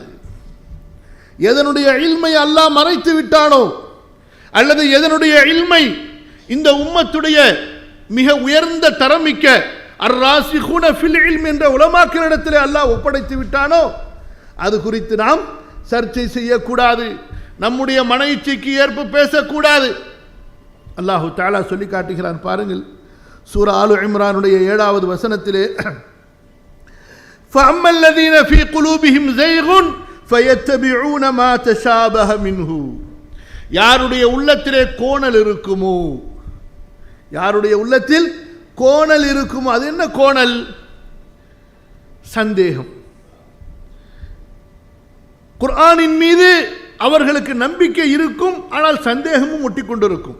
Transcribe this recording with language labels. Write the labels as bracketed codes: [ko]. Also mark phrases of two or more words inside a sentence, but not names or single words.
[ta] எதனுடைய இல்மை அல்லாஹ் மறைத்து விட்டானோ, அல்லது எதனுடைய இல்மை இந்த உம்மத்துடைய மிக உயர்ந்த தரமிக்க [ar] الراسخون في العلم [ta] என்ற உலமாக்களிடத்திலே அல்லாஹ் ஒப்படைத்து விட்டானோ அது குறித்து நாம் சர்ச்சை செய்யக்கூடாது. நம்முடைய மன இச்சைக்கு ஏற்ப பேசக்கூடாது. [ar] الله تعالى [ta] சொல்லி காட்டுகிறான் பாருங்கள். சூரா ஆலு இம்ரானுடைய 7வது வசனத்திலே, [ar] فَأَمَّا الَّذِينَ فِي قُلُوبِهِمْ زَيْغٌ فَيَتَّبِعُونَ مَا تَشَابَهَ مِنْهُ. [ta] யாருடைய உள்ளத்திலே கோணல் இருக்குமோ, யாருடைய உள்ளத்தில் கோணல் இருக்குமோ, அது என்ன கோணல்? சந்தேகம். குர்ஆனின் மீது அவர்களுக்கு நம்பிக்கை இருக்கும், ஆனால் சந்தேகமும் ஒட்டிக்கொண்டிருக்கும்.